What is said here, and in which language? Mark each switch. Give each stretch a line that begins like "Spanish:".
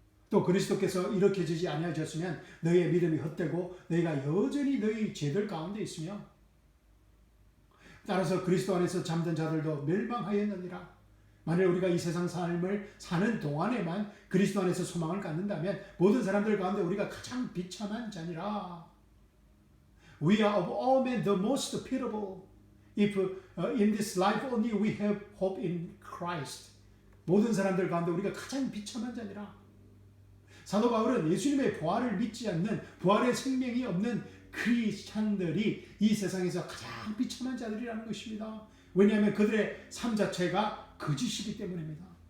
Korean: 또 그리스도께서 일으켜지지 아니하셨으면 너희의 믿음이 헛되고 너희가 여전히 너희 죄들 가운데 있으며 따라서 그리스도 안에서 잠든 자들도 멸망하였느니라. 만일 우리가 이 세상 삶을 사는 동안에만 그리스도 안에서 소망을 갖는다면 모든 사람들 가운데 우리가 가장 비참한 자니라.
English: We are of all men the most pitiable. If in this life only we have hope in Christ.
Korean: 모든 사람들 가운데 우리가 가장 비참한 자니라. 사도 바울은 예수님의 부활을 믿지 않는, 부활의 생명이 없는 크리스찬들이 이 세상에서 가장 비참한 자들이라는 것입니다. 왜냐하면 그들의 삶 자체가 거짓이기 때문입니다.